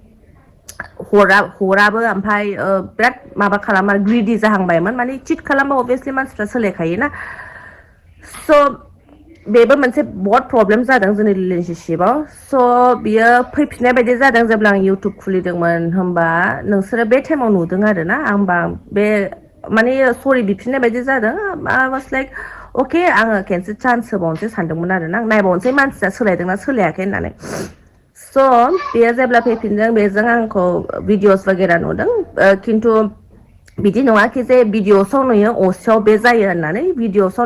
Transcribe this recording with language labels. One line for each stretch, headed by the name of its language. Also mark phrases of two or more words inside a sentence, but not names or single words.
Bodo: हराबो ओमफ्राय बिराद माबा खालामा ग्रिडि जाहांबायमोन माने चिट खालामबा अभियासलि मानसिफ्रा सोलायखायोना स' बेबो मोनसे बहुत प्रब्लेम जादों जोंनि रिलेशनशिपाव स' बियो फैफिननाय बायदि जादों जेब्ला आं इउटुब खुलिदोंमोन होमबा नोंसोरो बे टाइमाव नुदों आरोना होमबा बे माने सरि बिफिननाय बायदि जादों
English: I was like okay
Bodo: आङो खेनसे चान्स होबावनोसै सानदोंमोन आरोना आं नायबावनोसै मानसिया सोलायदोंना सोलायाखै होननानै स' बेयो जेब्ला फैफिनदों बेजों आंखौ भिडिअस वगैरह नुदों खिन्थु बिदि नङाखि जे भिडिअसआव नुयो असेयाव बे जायो होननानै भिडिअसआव